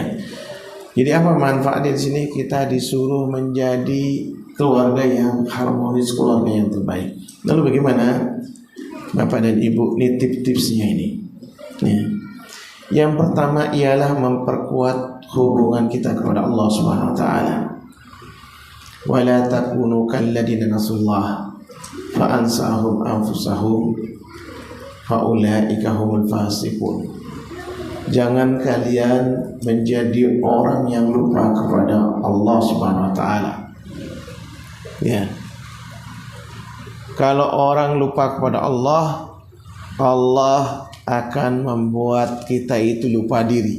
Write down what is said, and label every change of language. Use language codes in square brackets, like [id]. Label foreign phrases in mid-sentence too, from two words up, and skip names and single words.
[id] Jadi apa manfaatnya di sini? Kita disuruh menjadi keluarga yang harmonis, keluarga yang terbaik. Lalu bagaimana Bapak dan Ibu nitip tipsnya ini? Ya. Yang pertama ialah memperkuat hubungan kita kepada Allah [ar] سبحانه وتعالى. ولا تكونوا كالذين نسوا الله فأنساهم أنفسهم أولئك هم الفاسقون. [id] Jangan kalian menjadi orang yang lupa kepada Allah [ar] سبحانه وتعالى. [id] Ya. Kalau orang lupa kepada Allah, Allah akan membuat kita itu lupa diri.